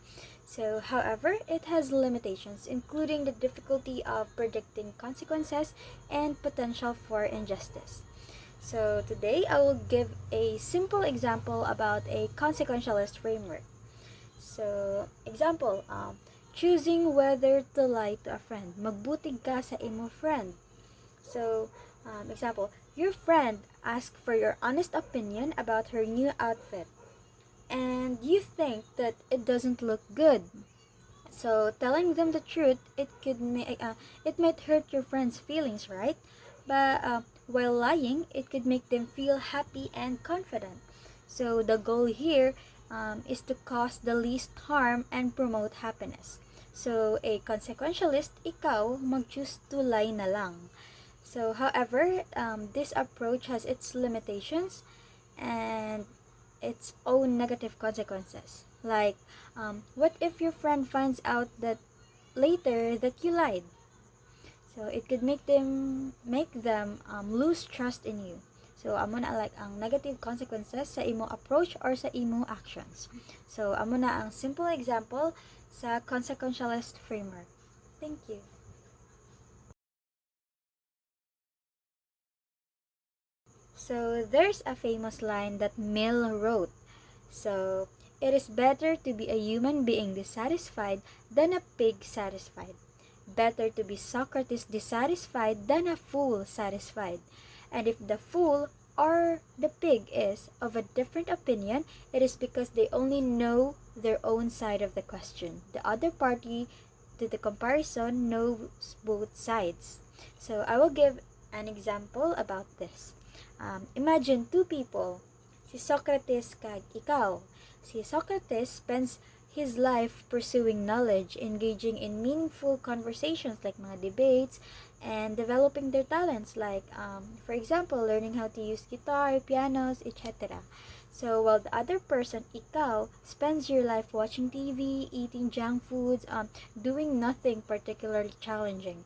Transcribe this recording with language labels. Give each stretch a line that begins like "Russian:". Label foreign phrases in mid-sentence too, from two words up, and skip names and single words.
English: So, however, it has limitations, including the difficulty of predicting consequences and potential for injustice. So, today I will give a simple example about a consequentialist framework. So, example, choosing whether to lie to a friend.
Hiligaynon: Magbutig ka sa imo friend.
English: So, example, your friend asked for your honest opinion about her new outfit, and you think that it doesn't look good. So, telling them the truth, it might hurt your friend's feelings, right? But while lying, it could make them feel happy and confident. So, the goal here is to cause the least harm and promote happiness. So, a consequentialist,
Hiligaynon: ikaw mag-choose
English: to lie
Hiligaynon: na lang.
English: So, however, this approach has its limitations and its own negative consequences. Like, what if your friend finds out that later that you lied? So, it could make them lose trust in you. So,
Hiligaynon: amo na like ang
English: negative consequences
Hiligaynon: sa imo approach or sa imo actions. So, amo na ang
English: simple example
Hiligaynon: sa
English: consequentialist framework. Thank you. So, there's a famous line that Mill wrote. So, it is better to be a human being dissatisfied than a pig satisfied. Better to be Socrates dissatisfied than a fool satisfied. And if the fool or the pig is of a different opinion, it is because they only know their own side of the question. The other party to the comparison knows both sides. So, I will give an example about this. Imagine two people,
Hiligaynon: si Socrates kag ikaw.
English: Si Socrates spends his life pursuing knowledge, engaging in meaningful conversations like mga debates, and developing their talents like, for example, learning how to use guitar, pianos, etc. So, while the other person, ikaw, spends your life watching TV, eating junk foods, doing nothing particularly challenging.